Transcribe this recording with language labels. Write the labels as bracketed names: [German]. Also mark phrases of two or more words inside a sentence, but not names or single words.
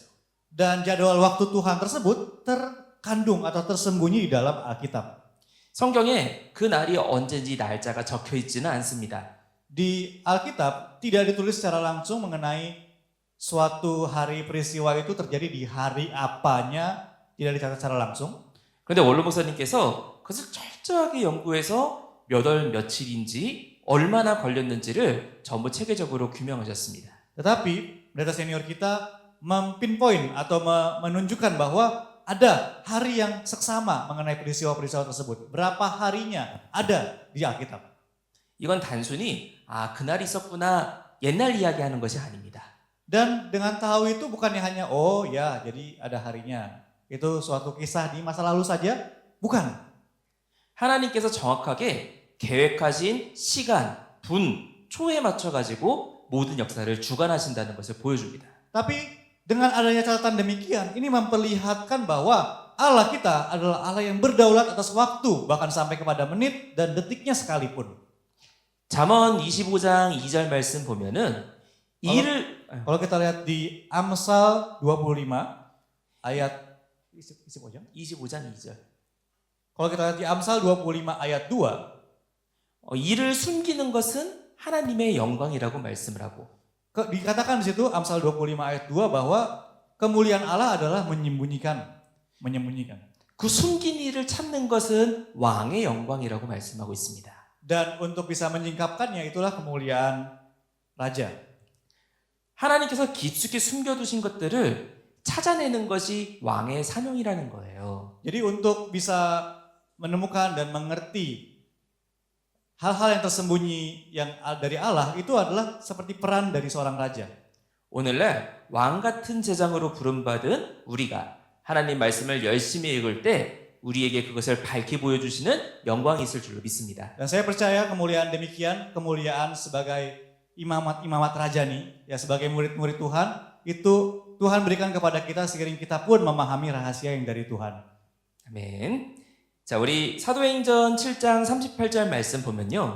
[Indonesian] Dan jadwal waktu Tuhan tersebut terkandung atau tersembunyi di dalam Alkitab. [Korean] 성경에 그 날이 언제인지 날짜가 적혀 있지는 않습니다. [Indonesian] Di Alkitab tidak ditulis secara langsung mengenai suatu hari peristiwa itu terjadi di hari apanya, tidak dicatat secara langsung. [Korean] 그런데 원로 목사님께서 그것을 철저하게 연구해서 몇 월 며칠인지 얼마나 걸렸는지를 전부 체계적으로 규명하셨습니다. [Indonesian] Tetapi pendeta senior kita mempinpoint atau menunjukkan bahwa ada hari yang seksama mengenai peristiwa-peristiwa tersebut. Berapa harinya ada di Alkitab. [Korean] 이건 단순히 그날 있었구나 옛날 이야기하는 것이 아닙니다. [Indonesian] Dan dengan tahu itu bukannya hanya jadi ada harinya. Itu suatu kisah di masa lalu saja? Bukan. [Korean] 하나님께서 정확하게 계획하신 시간, 분, 초에 맞춰가지고 모든 역사를 주관하신다는 것을 보여줍니다. [Indonesian] Tapi dengan adanya catatan demikian, ini memperlihatkan bahwa Allah kita adalah Allah yang berdaulat atas waktu, bahkan sampai kepada menit dan detiknya sekalipun. [Korean] 잠언 25장 2절 말씀 보면은 [Indonesian] Kalau kita lihat di Amsal 25 ayat 25장 [Korean] 2절. [Indonesian] Kalau kita lihat di Amsal 25 ayat 2, [Korean] 일을 숨기는 것은 하나님의 영광이라고 말씀을 하고 [Indonesian] dikatakan di situ Amsal 25 ayat 2 bahwa kemuliaan Allah adalah menyembunyikan. [Korean] 그 숨긴 일을 찾는 것은 왕의 영광이라고 말씀하고 있습니다. [Indonesian] Dan untuk bisa menyingkapkannya itulah kemuliaan raja. [Korean] 하나님께서 깊숙이 숨겨두신 것들을 찾아내는 것이 왕의 사명이라는 거예요. [Indonesian] Jadi untuk bisa menemukan dan mengerti hal-hal yang tersembunyi yang dari Allah itu adalah seperti peran dari seorang raja. [Korean] 오늘날 왕 같은 제장으로 부름받은 우리가 하나님 말씀을 열심히 읽을 때 우리에게 그것을 밝히 보여주시는 영광이 있을 줄로 믿습니다. [Indonesian] Dan saya percaya kemuliaan demikian, kemuliaan sebagai imamat raja nih, ya sebagai murid-murid Tuhan, itu Tuhan berikan kepada kita seiring kita pun memahami rahasia yang dari Tuhan. [Korean] 아멘. 자, 우리 사도행전 7장 38절 말씀 보면요.